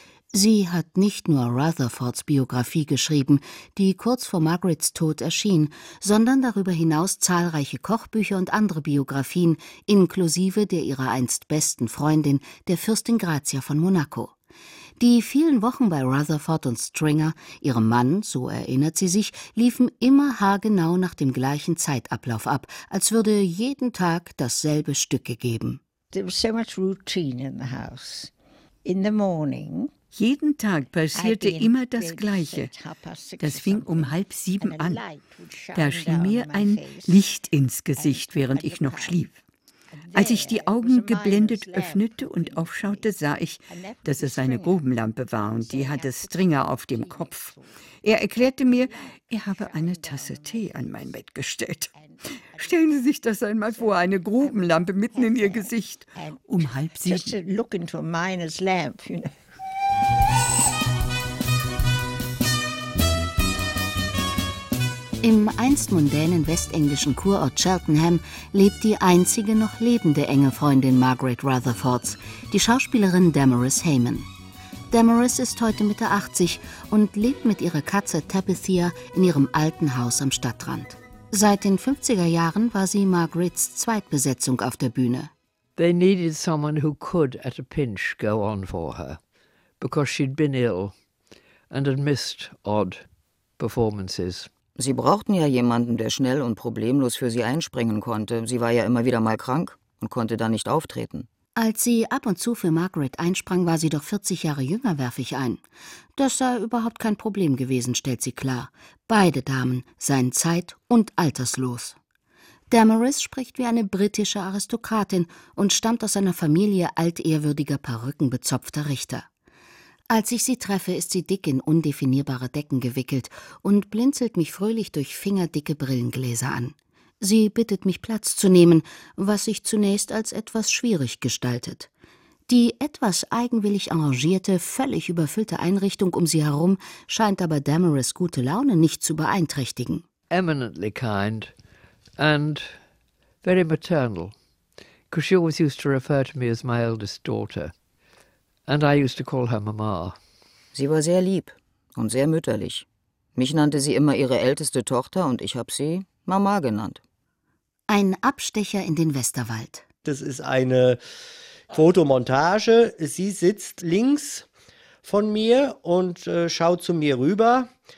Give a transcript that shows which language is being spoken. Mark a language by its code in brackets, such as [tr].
[de] Sie hat nicht nur Rutherfords Biografie geschrieben, die kurz vor Margarets Tod erschien, sondern darüber hinaus zahlreiche Kochbücher und andere Biografien, inklusive der ihrer einst besten Freundin, der Fürstin Grazia von Monaco. Die vielen Wochen bei Rutherford und Stringer, ihrem Mann, so erinnert sie sich, liefen immer haargenau nach dem gleichen Zeitablauf ab, als würde jeden Tag dasselbe Stück gegeben. [en] There was so much routine in the house. In the morning. [de] Jeden Tag passierte immer das Gleiche. Das fing um 6:30 an. Da schien mir ein Licht ins Gesicht, während ich noch schlief. Als ich die Augen geblendet öffnete und aufschaute, sah ich, dass es eine Grubenlampe war und die hatte Stringer auf dem Kopf. Er erklärte mir, er habe eine Tasse Tee an mein Bett gestellt. Stellen Sie sich das einmal vor, eine Grubenlampe mitten in Ihr Gesicht. Um 6:30. Im einst mundänen westenglischen Kurort Cheltenham lebt die einzige noch lebende enge Freundin Margaret Rutherfords, die Schauspielerin Damaris Heyman. Damaris ist heute Mitte 80 und lebt mit ihrer Katze Tabithia in ihrem alten Haus am Stadtrand. Seit den 50er Jahren war sie Margarets Zweitbesetzung auf der Bühne. [en] They needed someone who could at a pinch go on for her, because she'd been ill and had missed odd performances. [de] Sie brauchten ja jemanden, der schnell und problemlos für sie einspringen konnte. Sie war ja immer wieder mal krank und konnte dann nicht auftreten. Als sie ab und zu für Margaret einsprang, war sie doch 40 Jahre jünger, werfe ich ein. Das sei überhaupt kein Problem gewesen, stellt sie klar. Beide Damen seien zeit- und alterslos. Damaris spricht wie eine britische Aristokratin und stammt aus einer Familie altehrwürdiger, perückenbezopfter Richter. Als ich sie treffe, ist sie dick in undefinierbare Decken gewickelt und blinzelt mich fröhlich durch fingerdicke Brillengläser an. Sie bittet mich, Platz zu nehmen, was sich zunächst als etwas schwierig gestaltet. Die etwas eigenwillig arrangierte, völlig überfüllte Einrichtung um sie herum scheint aber Damaris' gute Laune nicht zu beeinträchtigen. [en] Eminently kind and very maternal, because she always used to refer to me as my eldest daughter. And I used to call her Mama. [de] Sie war sehr lieb und sehr mütterlich. Mich nannte sie immer ihre älteste Tochter und ich habe sie Mama genannt. Ein Abstecher in den Westerwald. Das ist eine Fotomontage. Sie sitzt links von mir und schaut zu mir rüber.